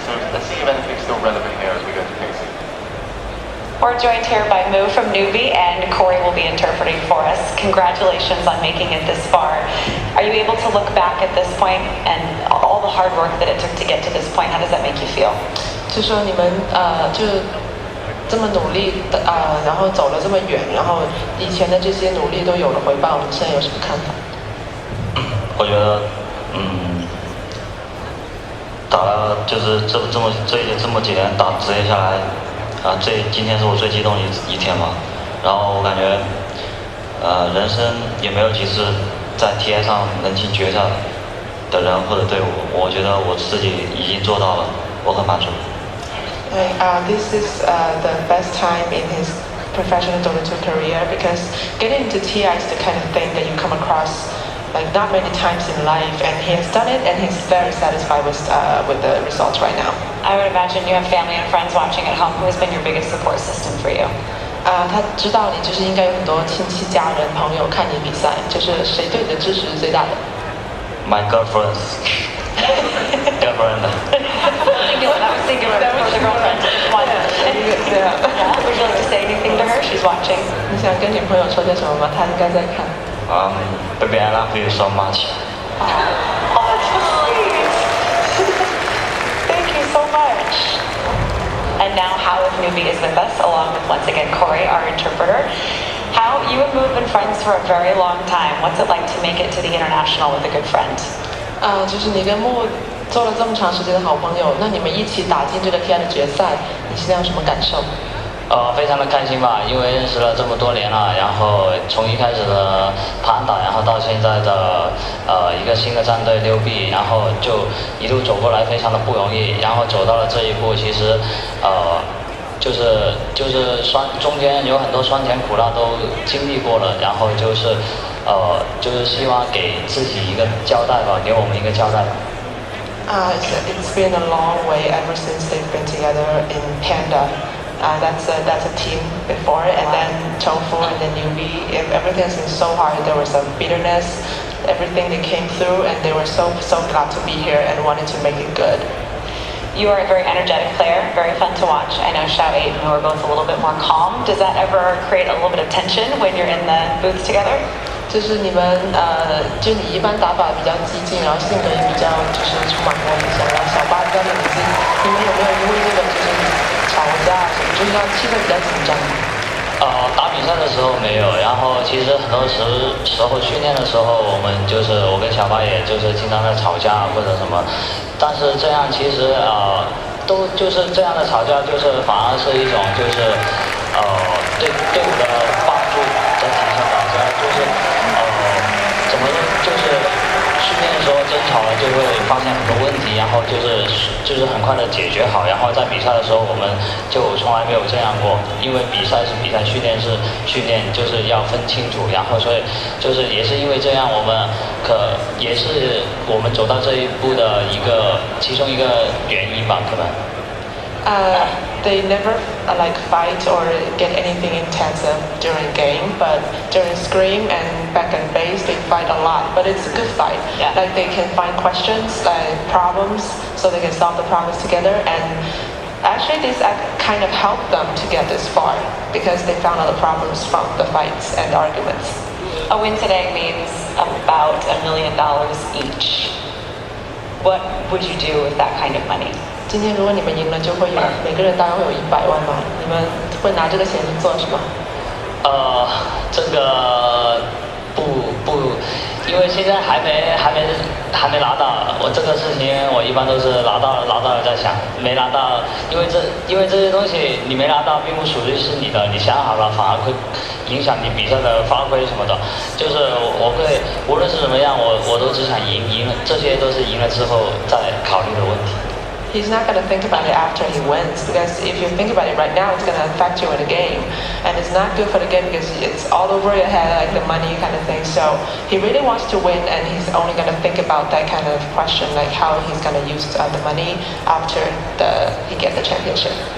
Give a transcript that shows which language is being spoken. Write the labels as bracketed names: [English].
[English] So let's see if anything's still relevant here as we go to Casey. We're joined here by Mo from Newbie, and Corey will be interpreting for us. Congratulations on making it this far. Are you able to look back at this point and all the hard work that it took to get to this point? How does that make you feel? [Chinese] 就说你们就这么努力的然后走了这么远，然后以前的这些努力都有了回报，你现在有什么看法？我觉得，打了就是这么几年打职业下来。今天是我最激动的一天吧，然后我感觉，人生也没有几次在 TI 上能进决赛的人或者队伍，我觉得我自己已经做到了，我很满足。 [English] This is the best time in his professional DOTA2 career because getting into TI is the kind of thing that you come across like not many times in life, and he has done it, and he's very satisfied with the results right now. I would imagine you have family and friends watching at home. Who has been your biggest support system for you? [Chinese] 他知道你就是应该有很多亲戚、家人、朋友看你比赛，就是谁对你的支持是最大的？ [English] My girlfriends. Girlfriend. That was singular for the girlfriend. One. Yeah. Would you like to say anything to her? She's watching. [Chinese] 你想跟女朋友说些什么吗？她应该在看。 [English] Baby, I love you so much. Oh, that's so sweet. Thank you so much. And now How of Newbie is with us, along with, once again, Corey, our interpreter. How, you and Mo have been friends for a very long time. What's it like to make it to the international with a good friend? [Chinese] 就是你跟木做了这么长时间的好朋友，那你们一起打进这个 TI 的决赛，你现在有什么感受？非常的开心吧，因为认识了这么多年了，然后从一开始的盘打，然后到现在的一个新的战队6B，然后就一路走过来，非常的不容易，然后走到了这一步，其实就是中间有很多酸甜苦辣都经历过了，然后就是希望给自己一个交代吧，给我们一个交代吧。 [English] It's been a long way ever since they've been together in Panda. That's a team before, and then Tofu and then Newbie. Everything's been so hard. There was some bitterness, everything they came through, and they were so glad to be here and wanted to make it good. You are a very energetic player, very fun to watch. I know Xiao 8 and you are both a little bit more calm. Does that ever create a little bit of tension when you're in the booth together? [Chinese] 就是你们就你一般打法比较激进，然后性格也比较就是充满活力，然后小八比较冷静。你们有没有因为这个就是吵架什么，就是让气氛比较紧张？打比赛的时候没有，然后其实很多时候训练的时候，我跟小八也就是经常在吵架或者什么，但是这样其实都就是这样的吵架，就是反而是一种就是对队伍的帮助，整体上大家就是怎么说就是训练的时候争吵了就会发现很多问题，然后就是很快的解决好，然后在比赛的时候我们就从来没有这样过，因为比赛是比赛，训练是训练，就是要分清楚，然后所以就是也是因为这样，也是我们走到这一步的其中一个原因吧，可能。 [English] They never like fight or get anything intensive during game, but during scrim and back and base they fight a lot. But it's a good fight. Yeah. Like they can find questions, problems, so they can solve the problems together. And actually, this kind of helped them to get this far because they found out the problems from the fights and the arguments. A win today means about $1 million each. What would you do with that kind of money? [Chinese] 今天如果你们赢了，就会有每个人大概会有100万嘛？你们会拿这个钱去做什么？这个不，因为现在还没拿到，我这个事情我一般都是拿到了再想，没拿到，因为这些东西你没拿到，并不属于是你的，你想好了反而会影响你比赛的发挥什么的。就是我会无论是怎么样，我都只想赢了，这些都是赢了之后再考虑的问题。 [English] He's not going to think about it after he wins, because if you think about it right now, it's going to affect you in the game, and it's not good for the game because it's all over your head, like the money kind of thing. So he really wants to win, and he's only going to think about that kind of question, like how he's going to use the money after he gets the championship.